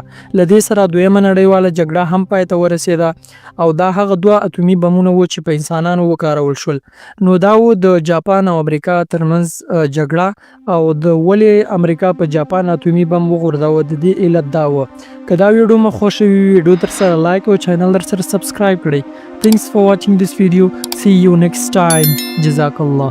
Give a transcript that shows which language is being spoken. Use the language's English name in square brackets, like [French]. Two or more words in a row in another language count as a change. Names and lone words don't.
[Pashto] له دې سره دویمه نړیواله جګړه هم پای ته ورسېده او دا هغه 2 اټومي بمونه و چې په انسانانو وکارول شول. نو دا و د جاپان او امریکا ترمنځ جګړه او د ولې امریکا په جاپان اټومي بم وغورځاوه. د دې علت دا و. که دا ویډیو مو خوښ وي ویډیو در سره لایک او چینل در سره سبسکرایب کړئ. [English] Thanks for watching this video. See you next time. [Arabic] جزاک الله.